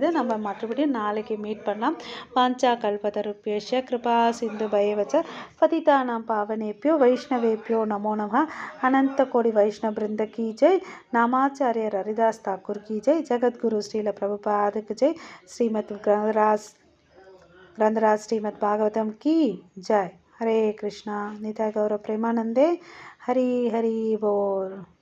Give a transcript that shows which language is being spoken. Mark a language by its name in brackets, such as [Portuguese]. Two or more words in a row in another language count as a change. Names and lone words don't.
[Tamil] நம்ம மறுபடியும் நாளைக்கு மீட் பண்ணலாம். [Sanskrit] वाञ्छा कल्पतरुभ्यश्च कृपा सिन्धुभ्य एव च पतितानां पावनेभ्यो वैष्णवेभ्यो नमो नमः. [Hindi] अनंत कोटि वैष्णव वृंद की जय। नामाचार्य हरिदास ठाकुर की जय. [Tamil] ஜெகத்குரு ஸ்ரீல பிரபுபாதுக்கு ஜெய். ஸ்ரீமத் [Hindi] ग्रंथराज श्रीमद् भागवतम की जय. [Bangla] হরে কৃষ্ণা। নিতাই গৌর প্রেমানন্দে. হরি হরি বোল.